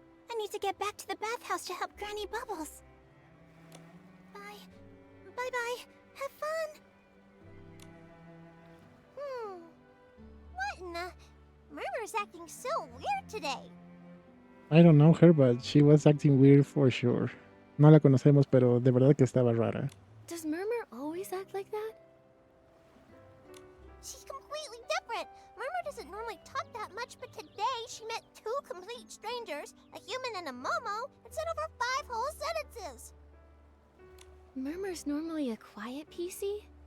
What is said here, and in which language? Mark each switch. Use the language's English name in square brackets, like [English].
[English] I need to get back to the bathhouse to help Granny Bubbles. Bye. Bye-bye. Have fun. What in the... Murmur's acting so weird today. I don't know her, but she was acting weird for sure. [Spanish] No la conocemos, pero de verdad que estaba rara. [English] Does Murmur always act like that? She's completely different. Murmur doesn't normally talk that much, but today she met two complete strangers, a human and a Momo, and said over 5 whole sentences. Murmur's normally a quiet PC?